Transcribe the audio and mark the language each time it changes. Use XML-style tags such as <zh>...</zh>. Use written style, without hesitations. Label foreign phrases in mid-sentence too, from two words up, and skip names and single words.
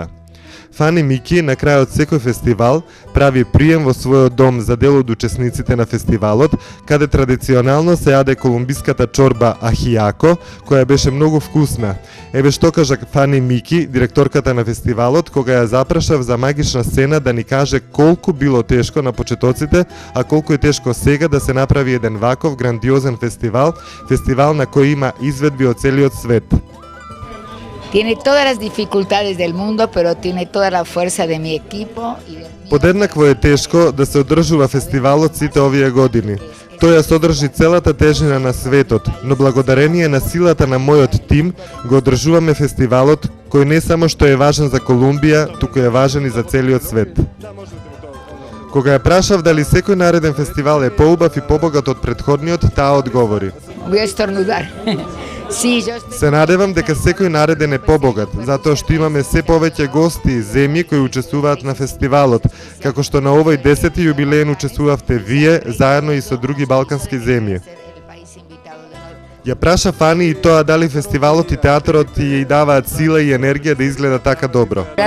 <mk>Фани Мики на крајот секој фестивал прави прием во својот дом за дел од учесниците на фестивалот, каде традиционално се јаде колумбиската чорба ахијако, која беше многу вкусна. Еве што кажа Фани Мики, директорката на фестивалот, кога ја запрашав за магична сцена да ни каже колку било тешко на почетоците, а колку е тешко сега да се направи еден ваков грандиозен фестивал, фестивал на кој има изведби од целиот свет.</mk> <es>Tiene todas las dificultades del mundo, pero tiene toda la fuerza de mi equipo.</es> <mk>Подеднакво е тешко да се одржува фестивалот сите овие години. Тој ја содржи целата тежина на светот, но благодарение на силата на мојот тим го одржуваме фестивалот кој не само што е важен за Колумбија, туку е важен и за целиот свет. Кога ја прашав дали секој нареден фестивал е поубав и побогат од претходниот, таа одговори:</mk> <es>Voy a estornudar.</es> <mk>Се надевам дека секој нареден е побогат, затоа што имаме се повеќе гости и земји кои учествуваат на фестивалот, како што на овој 10-ти јубилеен учествувавте вие, заедно и со други балкански земји. Ја праша Фани и тоа дали фестивалот и театарот ја даваат сила и енергија да изгледа така добро.</mk>